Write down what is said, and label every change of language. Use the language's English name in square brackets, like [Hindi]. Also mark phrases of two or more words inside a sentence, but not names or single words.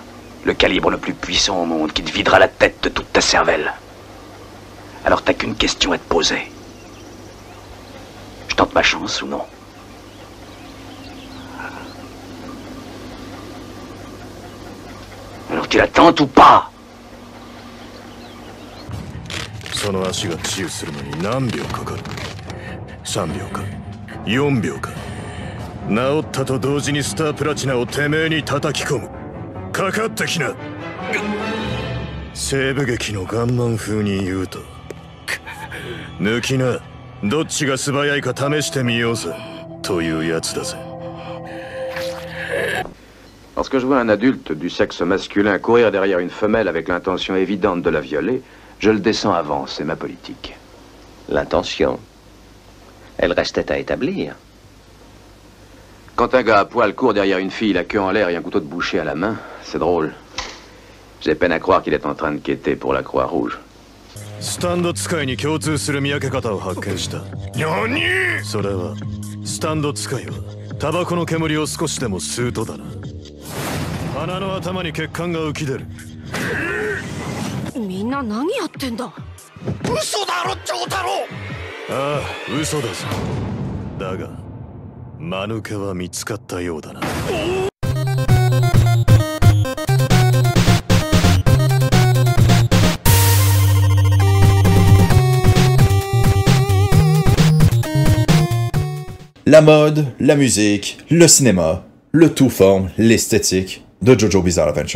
[French] Le calibre le plus puissant au monde qui te videra la tête de toute ta cervelle. Alors t'as qu'une question à te poser. Je tente ma chance ou non? Alors tu la tentes ou pas? [Japanese] その足が治癒するのに何秒かかる？3秒か4秒か。治ったと同時にスタープラチナをてめえに叩き込む。かかってきな。西部劇のガンマン風に言うと抜きな。どっちが素早いか試してみようぜというやつだぜ。 [French] Lorsque je vois un adulte du sexe masculin courir derrière une femelle avec l'intention évidente de la violer, je le descends avant, c'est ma politique. L'intention, elle restait à établir. Quand un gars à poil court derrière une fille, la queue en l'air et un couteau de boucher à la main, c'est drôle. J'ai peine à croire qu'il est en train de quêter pour la Croix-Rouge. [Japanese] スタンド使いに共通する見分け方を発見した。何？それはスタンド使いはタバコの煙を少しでも吸うとだな。鼻の頭に血管が浮き出る。みんな何やってんだ。嘘だろ、長太郎。ああ、嘘だぞ。だが間抜けは見つかったようだな。 [French] La mode, la musique, le cinéma, le tout forme l'esthétique de JoJo Bizarre Adventure.